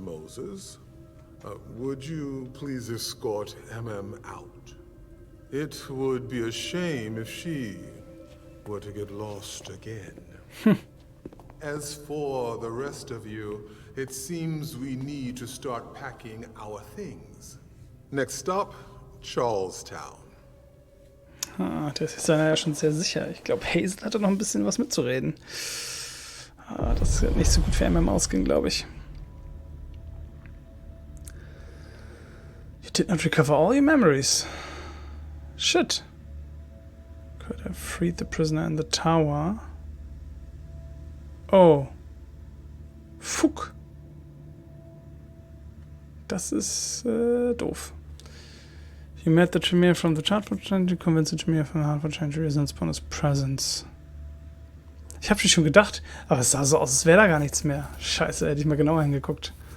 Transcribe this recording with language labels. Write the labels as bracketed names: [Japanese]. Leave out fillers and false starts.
[English] Moses, would you please escort MM out? It would be a shame if she were to get lost again. As for the rest of you, it seems we need to start packing our things. Next stop, Charlestown. [German] Das ist ja schon sehr sicher. Ich glaube, Hazel hatte noch ein bisschen was mitzureden. Das wird nicht so gut für MM ausgehen, glaube ich. [English] You did not recover all your memories. Shit. Could have freed the prisoner in the tower. Oh. Fuck. [German] Das ist doof. [English] You met the Tremere from the Chartford Change, you convinced the Tremere from the Hartford Change to resist upon his presence. [German] Ich habe schon gedacht, aber es sah so aus, als wäre da gar nichts mehr. Scheiße, hätte ich mal genauer hingeguckt.